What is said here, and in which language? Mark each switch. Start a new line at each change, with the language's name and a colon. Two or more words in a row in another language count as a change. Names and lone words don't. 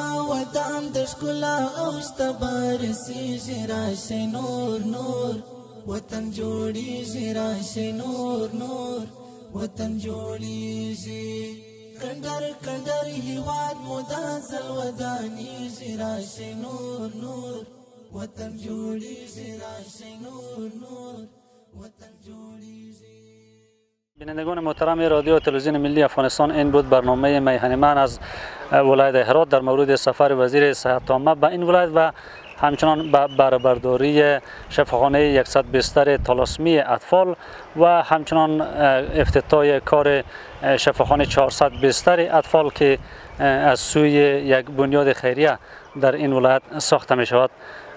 Pashto: ودان د ښکلا او شته رسیږي راشئ نور نور وطن جوړیږي راشئ نور نور وطن جوړیږي کندر کندر هیواد مو دا ځل ودانیږي راشئ نور نور وطن جوړیږي راشئ نور نور وطن جوړیږي.
Persian: بینندگان محترم رادیو و تلویزیون ملی افغانستان، این بود برنامه میهن من از ولایت هرات در مورد سفر وزیر صحت عامه به این ولایت و همچنان به بهره‌برداری شفاخانه 100 بستر تالاسمی اطفال و همچنان افتتاح کار شفاخانه 400 بستر اطفال که از سوی یک بنیاد خیریه در این ولایت ساخته می شود.